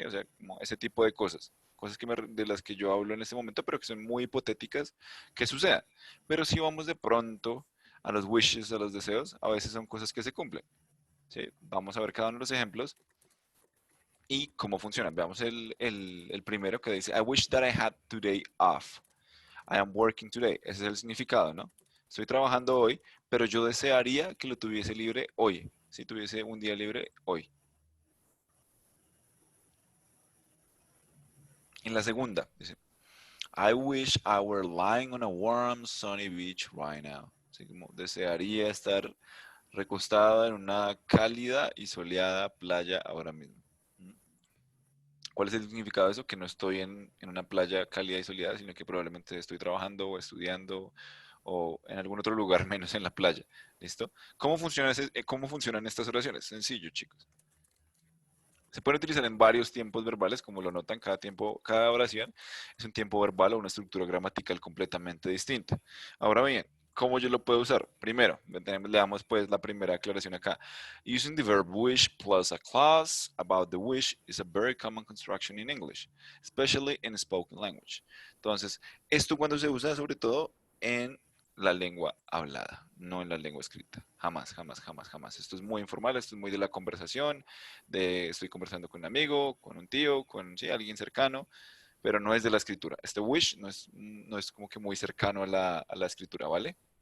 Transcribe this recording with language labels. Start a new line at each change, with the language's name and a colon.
Spanish: O sea, como ese tipo de cosas. Cosas de las que yo hablo en este momento, pero que son muy hipotéticas que sucedan. Pero si vamos de pronto a los wishes, a los deseos, a veces son cosas que se cumplen, ¿sí? Vamos a ver cada uno de los ejemplos y cómo funcionan. Veamos el primero que dice,
English: I wish that I had today off. I am working today.
Spanish: Ese es el significado, ¿no? Estoy trabajando hoy, pero yo desearía que lo tuviese libre hoy. Si tuviese un día libre hoy. En la segunda, dice,
English: I wish I were lying on a warm, sunny beach right now.
Spanish: Así como desearía estar recostada en una cálida y soleada playa ahora mismo. ¿Mm? ¿Cuál es el significado de eso? Que no estoy en una playa cálida y soleada, sino que probablemente estoy trabajando o estudiando o en algún otro lugar menos en la playa. ¿Listo? ¿Cómo funcionan estas oraciones? Sencillo, chicos. Se pueden utilizar en varios tiempos verbales, como lo notan, cada tiempo, cada oración es un tiempo verbal o una estructura gramatical completamente distinta. Ahora bien, ¿cómo yo lo puedo usar? Primero, le damos pues la primera aclaración acá.
English: Using the verb wish plus a clause about the wish is a very common construction in English, especially in spoken language.
Spanish: Entonces, esto cuando se usa sobre todo en la lengua hablada, no en la lengua escrita. Jamás, jamás, jamás, jamás. Esto es muy informal, esto es muy de la conversación, de estoy conversando con un amigo, con un tío, con sí, alguien cercano, pero no es de la escritura. Este wish no es como que muy cercano a la escritura, ¿vale?